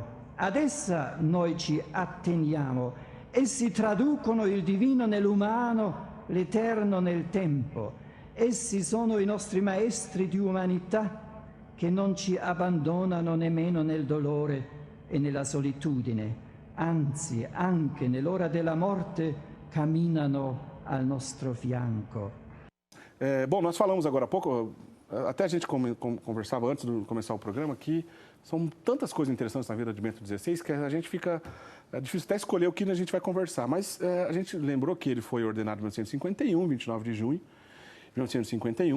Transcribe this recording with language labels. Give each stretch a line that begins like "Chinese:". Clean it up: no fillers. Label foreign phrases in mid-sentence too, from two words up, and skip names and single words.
Italian: Ad essa noi ci atteniamo. Essi traducono il divino nell'umano, l'eterno nel tempo. Essi sono i nostri maestri di umanità che non ci abbandonano nemmeno nel dolore e nella solitudine, anzi anche nell'ora della morte camminano al nostro fianco.
Portuguese: Bom, nós falamos agora há pouco, até a gente conversava antes de começar o programa, que são tantas coisas interessantes na vida de Bento XVI que a gente fica... É difícil até escolher o que a gente vai conversar, mas a gente lembrou que ele foi ordenado em 1951, 29 de junho de 1951.